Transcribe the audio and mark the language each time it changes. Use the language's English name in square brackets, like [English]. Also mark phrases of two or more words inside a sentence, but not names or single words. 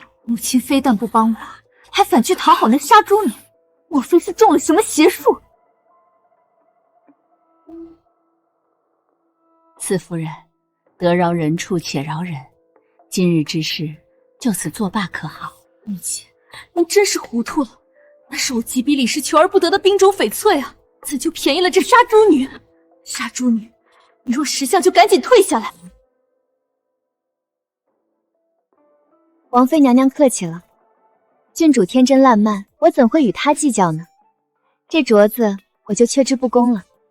[Chinese] 母親非但不幫我，還反去討好那殺豬女，莫非是中了什麼邪術？四夫人，得饒人處且饒人，今日之事就此作罷可好？母親，您真是糊塗了，那是我几笔里是求而不得的冰种翡翠啊，怎就便宜了这殺豬女？杀豬女，你若识相就趕緊退下來。王妃娘娘客氣了，郡主天真爛漫，我怎會與她計較呢？這鐲子我就卻之不恭了。